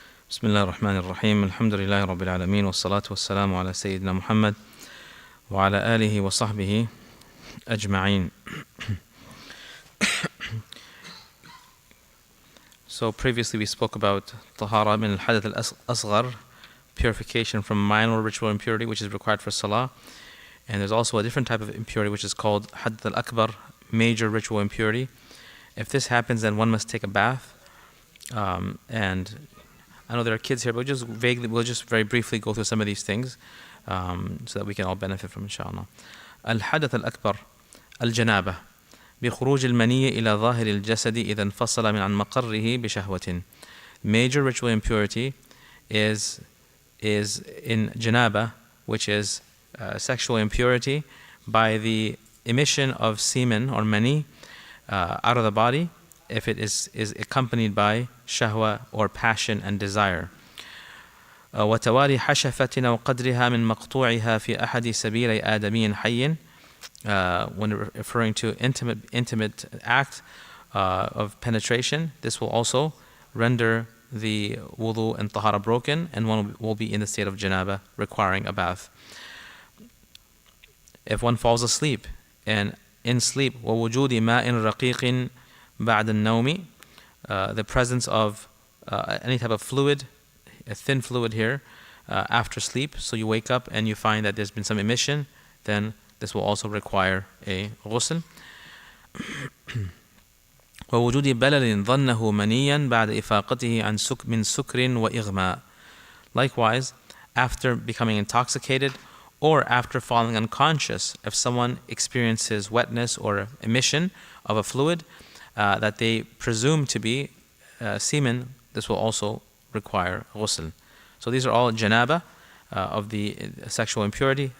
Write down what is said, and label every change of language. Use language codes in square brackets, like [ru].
[ar] بسم الله الرحمن الرحيم الحمد لله رب العالمين والصلاة والسلام على سيدنا محمد وعلى آله وصحبه أجمعين. [en] So previously we spoke about tahara min al-hadath al-asghar, purification from minor ritual impurity which is required for salah, and there's also a different type of impurity which is called hadath al-akbar, major ritual impurity. If this happens, then one must take a bath, and I know there are kids here, but we'll just very briefly go through some of these things so that we can all benefit from, inshallah. [ar] Al-hadath al-akbar, al-janaba, بخروج المني إلى ظاهر الجسد إذا انفصل من عن مقره بشهوة. [en] Major ritual impurity is in janaba, which is sexual impurity, by the emission of semen or mani out of the body, if it is accompanied by shahwa or passion and desire. [ar] وتواري حشفة أو قدرها من مقطوعها في أحد سبيلي آدمي حي. [en] When referring to intimate act of penetration, this will also render the wudu and tahara broken, and one will be in the state of janaba, requiring a bath. If one falls asleep, and in sleep, [ar] ووجود ماء رقيق بعد النوم, [en] the presence of any type of fluid, a thin fluid here, after sleep, so you wake up and you find that there's been some emission, then this will also require a ghusl. [ar] ووجود بلل ظنه منيا بعد إفاقته من سكر وإغماء. [en] Likewise, after becoming intoxicated or after falling unconscious, if someone experiences wetness or emission of a fluid that they presume to be semen, this will also require ghusl. So these are all janaba of the sexual impurity.